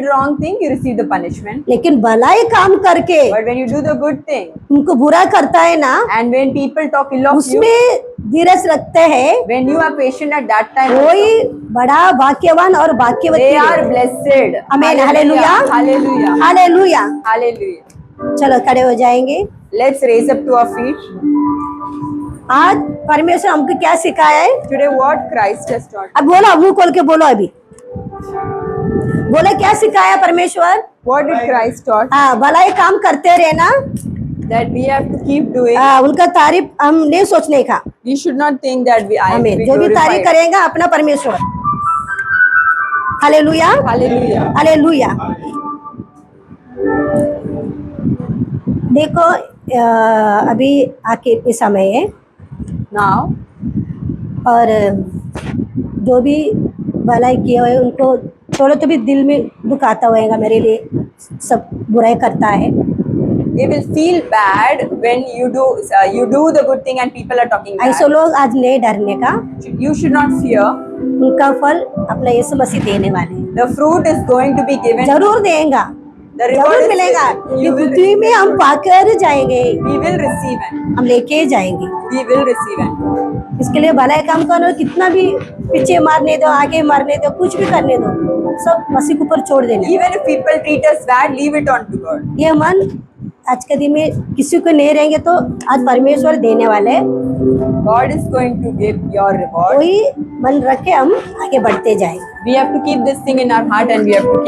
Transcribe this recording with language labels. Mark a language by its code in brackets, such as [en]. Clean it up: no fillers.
[en] did wrong thing, you receive the punishment. [hi] लेकिन भलाई काम करके [en] But when you do the good thing [hi] तुमको बुरा करता है ना, [en] and when people talk ill of you, [hi] उसमें धीरज रखते हैं, [en] when you are patient at that time, [hi] कोई बड़ा भाग्यवान और भाग्यवती [en] they are [hi] है। [en] blessed. [hi] आमीन, हालेलुया, [en] Hallelujah. [hi] हालेलुया। [en] Hallelujah. [hi] चलो खड़े हो जाएंगे। [en] Let's raise up to our feet. [hi] आज परमेश्वर हमको क्या सिखाया है? [en] Today what Christ has taught. [hi] अब बोलो, मुंह खोल के बोलो, अभी बोले क्या सिखाया परमेश्वर? [en] What did Christ taught? [hi] हाँ, भलाई काम करते रहना, [en] That we have to keep doing. [hi] उनका तारीफ हम नहीं सोचने का। [en] We should not think that we [hi] आमीन। [en] be [hi] जो भी तारीफ [en] glorified. [hi] करेगा अपना परमेश्वर। Hallelujah, [en] Hallelujah. [hi] हालेलुया। देखो अभी आखिर के समय है [en] Now, [hi] और जो भी भलाई किए हुए उनको थोड़ा तो भी दिल में दुख आता होगा, मेरे लिए सब बुराई करता है। [en] they will feel bad when you do the good thing and people are talking bad. [hi] ऐसे लोग आज नहीं डरने का, [en] You should not fear. [hi] उनका फल अपना यीशु मसीह देने वाले हैं, [en] The fruit is going to be given. [hi] जरूर देगा, [en] The reward [hi] जरूर [en] is [hi] मिलेगा। [en] given. [hi] ये [en] You will [hi] पृथ्वी में हम पाकर जाएंगे, [en] We will receive it. [hi] हम लेके जाएंगे। [en] We will receive it. [hi] इसके लिए भलाई काम करो, कितना भी पीछे मारने दो, आगे मारने दो, कुछ भी करने दो, सब मसीह के ऊपर छोड़ देना। [en] Even if people treat us bad, leave it on to God. [hi] ये मन आज के दिन में किसी को नहीं रहेंगे तो आज परमेश्वर देने वाले हैं। [en] God is going to give your reward. [hi] वही मन रख के हम आगे बढ़ते जाएंगे। [en] We have to keep this thing in our heart and we have to